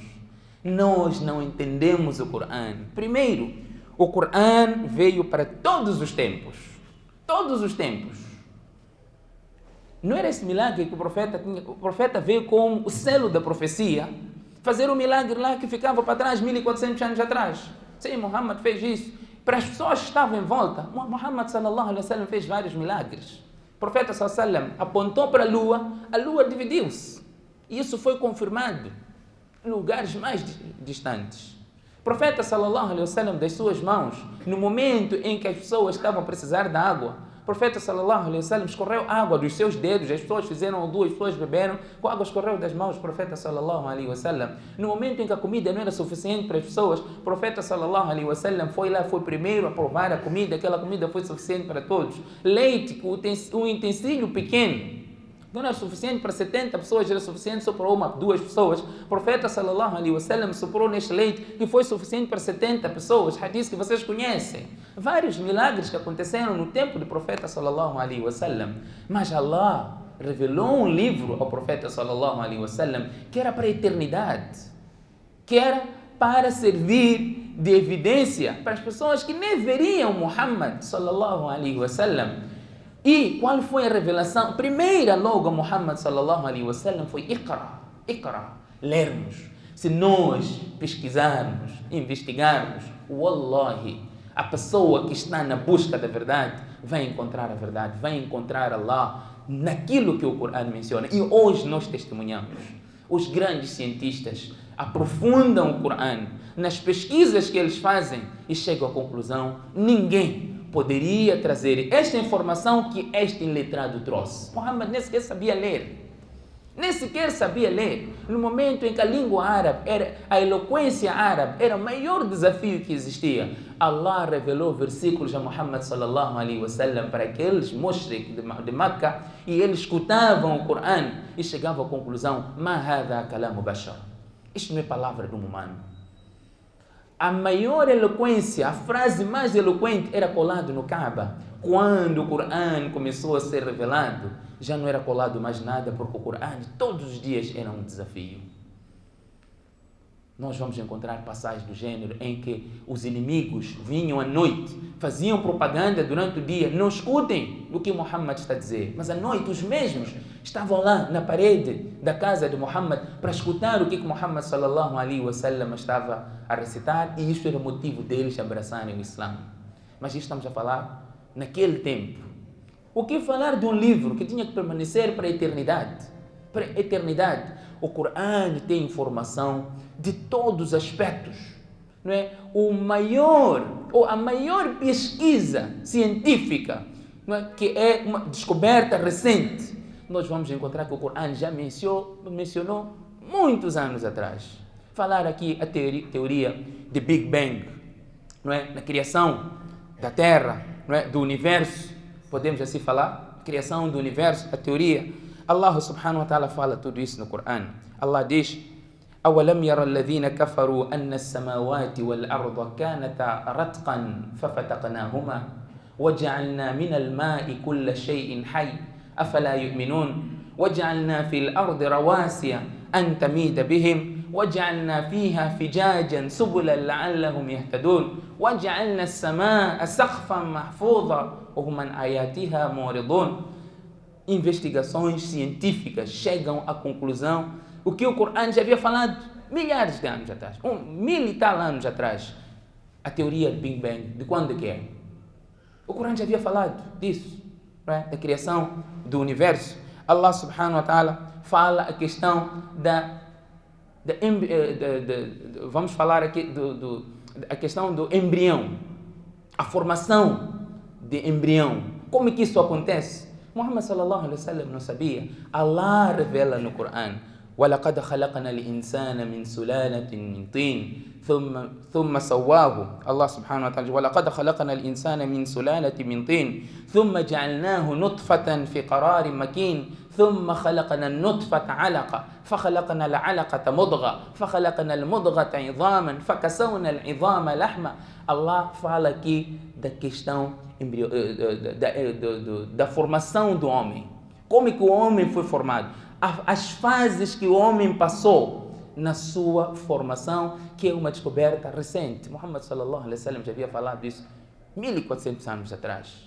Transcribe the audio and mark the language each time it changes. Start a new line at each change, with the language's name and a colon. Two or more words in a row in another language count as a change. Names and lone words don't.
Portuguese: Nós não entendemos o Corão. Primeiro, o Corão veio para todos os tempos. Todos os tempos. Não era esse milagre que o profeta tinha. O profeta veio com o selo da profecia, fazer um milagre lá que ficava para trás 1400 anos atrás. Sim, Muhammad fez isso. Para as pessoas que estavam em volta, Muhammad
Arabic: صلى الله عليه وسلم
Portuguese: fez vários milagres. O profeta
Arabic: صلى الله عليه وسلم
Portuguese: apontou para a lua dividiu-se. E isso foi confirmado em lugares mais distantes. O profeta
Arabic: صلى الله عليه وسلم,
Portuguese: das suas mãos, no momento em que as pessoas estavam a precisar da água, o profeta
Arabic: صلى الله عليه وسلم
Portuguese: escorreu água dos seus dedos, as pessoas fizeram duas pessoas beberam, com a água escorreu das mãos do profeta
Arabic: صلى الله عليه وسلم.
Portuguese: No momento em que a comida não era suficiente para as pessoas, o profeta
Arabic: صلى الله عليه وسلم
Portuguese: foi lá, foi primeiro a provar a comida, aquela comida foi suficiente para todos. Leite, um utensílio pequeno, não era suficiente para 70 pessoas, era suficiente só para uma, duas pessoas. O profeta
Arabic: صلى الله عليه وسلم
Portuguese: soprou neste leite que foi suficiente para 70 pessoas. Hadith que vocês conhecem. Vários milagres que aconteceram no tempo do profeta
Arabic: صلى الله عليه وسلم.
Portuguese: Mas Allah revelou um livro ao profeta
Arabic: صلى الله عليه وسلم
Portuguese: que era para a eternidade, que era para servir de evidência para as pessoas que nem veriam Muhammad
Arabic: صلى الله عليه وسلم.
Portuguese: E qual foi a revelação? Primeira logo a Muhammad
Arabic: صلى الله عليه وسلم
Portuguese: foi Iqra, lermos. Se nós pesquisarmos, investigarmos, wallahi, a pessoa que está na busca da verdade vai encontrar a verdade, vai encontrar Allah naquilo que o Corão menciona. E hoje nós testemunhamos. Os grandes cientistas aprofundam o Corão nas pesquisas que eles fazem e chegam à conclusão: ninguém poderia trazer esta informação que este iletrado trouxe. Muhammad nem sequer sabia ler. Nem sequer sabia ler. No momento em que a língua árabe, a eloquência árabe era o maior desafio que existia, Allah revelou versículos a Muhammad
Arabic: صلى الله عليه وسلم
Portuguese: para aqueles mushrik de Makkah, e eles escutavam o Corão e chegavam à conclusão:
Arabic: ما هذا كلام بشر.
Portuguese: Isto não é palavra de um humano. A maior eloquência, a frase mais eloquente era colado no Kaaba. Quando o Corão começou a ser revelado, já não era colado mais nada, porque o Corão todos os dias era um desafio. nós vamos encontrar passagens do gênero em que os inimigos vinham à noite, faziam propaganda durante o dia. Não escutem o que Muhammad está a dizer, mas à noite os mesmos estavam lá na parede da casa de Muhammad para escutar o que Muhammad
Arabic: صلى الله عليه وسلم
Portuguese: estava a recitar, e isto era o motivo deles abraçarem o Islã. Mas isto estamos a falar naquele tempo. O que falar de um livro que tinha que permanecer para a eternidade? Para a eternidade. O Corão tem informação de todos os aspectos, não é? A maior pesquisa científica, não é? Que é uma descoberta recente, nós vamos encontrar que o Corão já mencionou muitos anos atrás. Falar aqui a teoria de Big Bang, não é? Na criação da Terra, não é? Do universo, podemos assim falar, criação do universo, a teoria. Allah
Arabic: سبحانه وتعالى
Portuguese: fala tudo isso no Corão. Allah diz:
Arabic: أولم يرى الذين كفروا أن السماوات والأرض كانتا رتقا ففتقناهما وجعلنا من الماء كل شيء حي أفلا يؤمنون وجعلنا في الأرض رواسي أن تميد بهم وجعلنا فيها فجاجا سبلا لعلهم يهتدون وجعلنا السماء سقفا محفوظا وهم عن آياتها معرضون.
Portuguese: Investigações científicas chegam à conclusão o que o Corão já havia falado milhares de anos atrás, 1000 e tal anos atrás. A teoria do Big Bang, de quando que é? O Corão já havia falado disso, não é? Da criação do universo. Allah
Arabic: سبحانه وتعالى
Portuguese: fala a questão vamos falar aqui a questão do embrião, a formação de embrião. Como é que isso acontece? Muhammad
Arabic: صلى الله عليه وسلم
Portuguese: não sabia. Allah revela no Corão:
Arabic: وَلَقَدْ خَلَقْنَا الْإِنسَانَ مِنْ سُلَالَةٍ مِنْ طِينٍ ثُمَّ سَوَّاهُ. Allah سبحانه وتعالى: وَلَقَدْ خَلَقْنَا الْإِنسَانَ مِنْ سُلَالَةٍ مِنْ طِينٍ ثُمَّ جَعَلْنَاهُ نُطْفَةً فِي قَرَارٍ مَكِينٍ ثُمَّ خَلَقْنَا النُّطْفَةَ عَلَقَةً فَخَلَقْنَا الْعَلَقَةَ مُضْغَةً فَخَلَقْنَا الْمُضْغَةَ عِظَامًا فَكَسَوْنَا الْعِظَامَ لَحْمًا.
Portuguese: Allah fala aqui da questão da formação do homem. Como é que o homem foi formado? As fases que o homem passou na sua formação, que é uma descoberta recente. Muhammad
Arabic: صلى الله عليه وسلم
Portuguese: já havia falado disso 1400 anos atrás.